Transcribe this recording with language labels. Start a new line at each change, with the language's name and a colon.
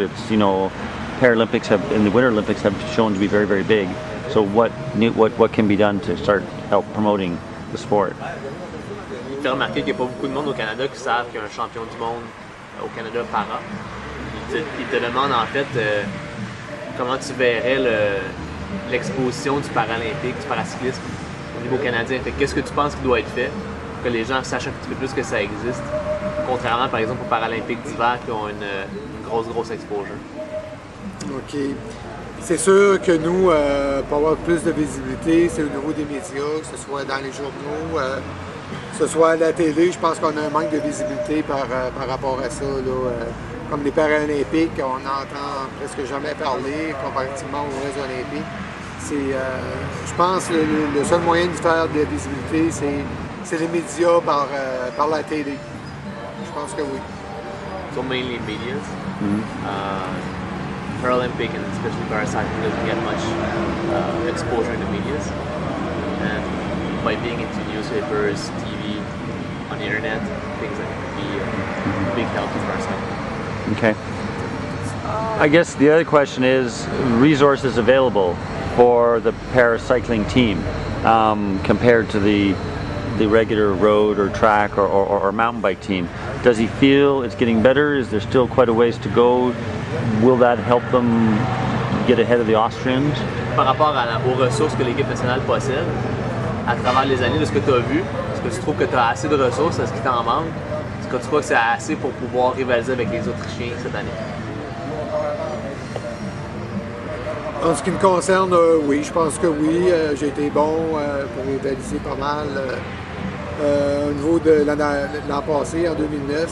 English: It's, Paralympics in the Winter Olympics have shown to be very, very big. So what can be done to start help promoting the sport?
French: Il fait remarquer qu'il n'y a pas beaucoup de monde au Canada qui savent qu'il y a un champion du monde au Canada para. Il te demande en fait comment tu verrais l'exposition du paralympique, du paracyclisme au niveau canadien. Qu'est-ce que tu penses qui doit être fait pour que les gens sachent un petit peu plus que ça existe, contrairement par exemple aux Paralympiques d'hiver qui ont une grosse exposure? OK. C'est sûr que nous, pour avoir plus de visibilité, c'est au niveau des médias, que ce soit dans les journaux, que ce soit à la télé. Je pense qu'on a un manque de visibilité par rapport à ça. Comme les Paralympiques, on n'entend presque jamais parler comparativement aux Jeux olympiques. Je pense que le seul moyen de faire de la visibilité, c'est les médias par la télé. Je pense que oui.
English: So mainly media. Paralympic and especially paracycling doesn't get much exposure in the media, and by being into newspapers, TV, on the internet, things like that could be a big help for paracycling. Okay. I guess the other question is resources available for the paracycling team compared to the regular road or track or mountain bike team. Does he feel it's getting better? Is there still quite a ways to go? Will that help them get ahead of the Austrians?
French: Par rapport aux ressources que l'équipe nationale possède, à travers les années de ce que tu as vu, est-ce que tu trouves que tu as assez de ressources? Est-ce qu'il t'en manque? Est-ce que tu crois que c'est assez pour pouvoir rivaliser avec les Autrichiens cette année? En ce qui me concerne, oui, je pense que oui. J'ai été bon pour rivaliser pas mal au niveau de l'an passé, en 2009.